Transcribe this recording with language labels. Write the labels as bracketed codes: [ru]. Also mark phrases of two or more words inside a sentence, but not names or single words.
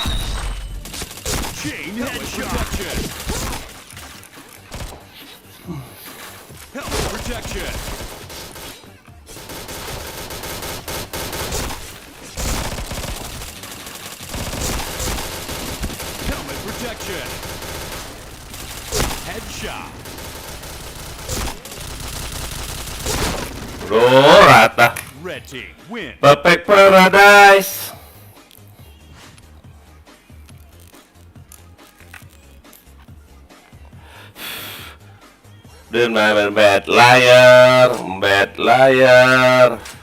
[en] Chain headshot. Helmet protection. Helmet protection. Headshot. Bro, rata. Red team win. Perfect Paradise. Dude, my bad liar, bad liar.